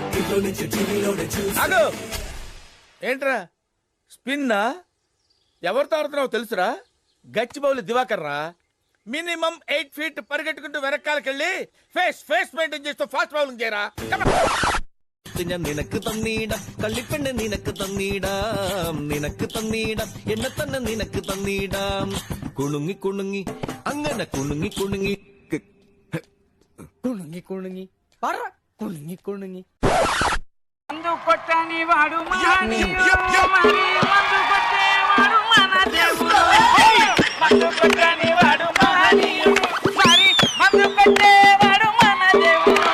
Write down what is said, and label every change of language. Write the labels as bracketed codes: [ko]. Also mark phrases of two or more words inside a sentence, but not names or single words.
[te] ఆగు. ఏంట్రా స్పిన్నా? ఎవరితో ఆడుతున్నావు తెలుసురా? గచ్చిబౌలి దివాకర్ రా. మినిమం 8 feet పరిగెట్టుకుంటూ వెనకాలకెళ్ళి ఫేస్ మెయింటైన్ చేస్తూ ఫాస్ట్ బౌలింగ్ చేయరా. [ml] നിനക്ക് തന്നീട കള്ളിപ്പെണ്ണ് നിനക്ക് തന്നീട നിനക്ക് തന്നീട എന്നെ തന്നെ നിനക്ക് തന്നീട കുണുങ്ങി കുണുങ്ങി അങ്ങനെ കുണുങ്ങി കുണുങ്ങി കുണുങ്ങി കുണുങ്ങി പർറ കുണുങ്ങി കുണുങ്ങി. [te] మందు కొట్టని వాడు మహనీయుడు, మరి మందు కొట్టేవాడు మన దేవుడు. మందు కొట్టని వాడు మహనీయుడు, మరి మందు కొట్టేవాడు మన దేవుడు.